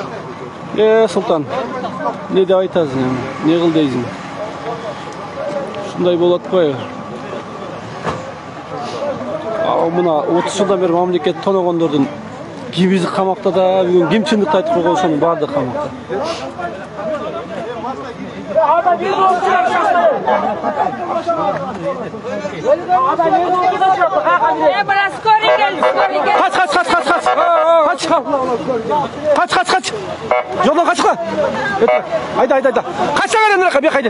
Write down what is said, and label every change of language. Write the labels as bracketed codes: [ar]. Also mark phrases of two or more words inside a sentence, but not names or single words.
[ky] Султан. Не деп айтасың эми? Не кыл дейсиң? Ушундай болот атпайбы? Мына 30 жылдан бeri мамлекет тоногондордун кимизи камакта да, бүгүн ким чындыкты айтып койгон ошонун баардыгы камакта. [tr] Kaç. Yoldan kaçma. Haydi. Kaçsana lan nereye? Bir haydi.